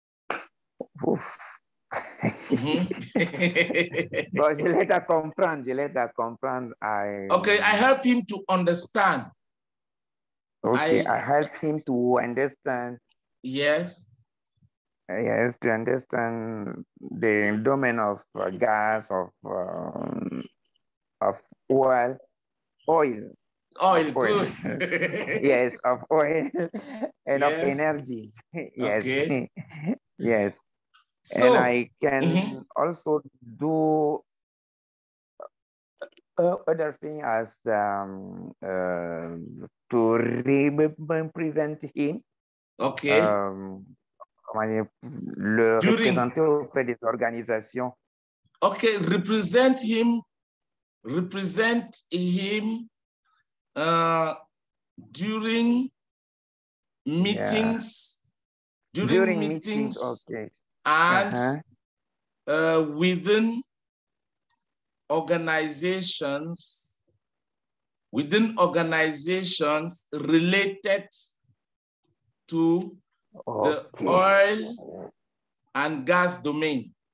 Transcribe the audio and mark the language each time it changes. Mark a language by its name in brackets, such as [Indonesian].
[French] But je l'aide à comprendre. [English] Okay, I help him to understand. Okay, I help him to understand. Yes. Yes, to understand the domain of gas, of oil. Good. Yes, of oil and yes. of energy. Yes. Okay. Yes. So, and I can also do other thing as to represent him. Okay. [French] Le représenter auprès des organisations. [English] Okay, represent him during meetings. Yeah. During meetings, okay. And within organizations related to the oil and gas domain.